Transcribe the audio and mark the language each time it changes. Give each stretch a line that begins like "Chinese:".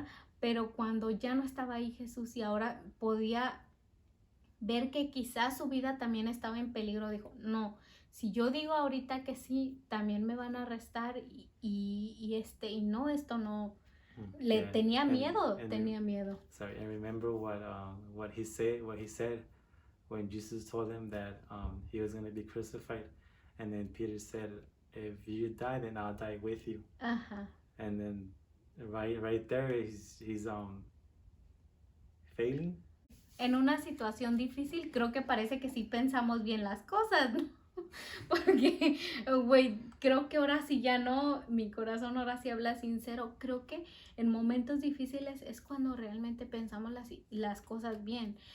Spanish: Yeah. Pero cuando ya no estaba ahí Jesús y ahora podía ver que quizás su vida también estaba en peligro, dijo, no, si yo digo ahorita que sí, también me van a arrestar y no, esto no. Tenía miedo.
English: Sorry, and remember what he said when Jesus told him that he was going to be crucified, and then Peter said, if you die, then I'll die with you. Ajá. And then right there he's failing.
Spanish: En una situación difícil creo que parece que sí pensamos bien las cosas, ¿no? Porque, güey, creo que ahora sí ya no, mi corazón ahora sí habla sincero. Creo que en momentos difíciles es cuando realmente pensamos las cosas bien.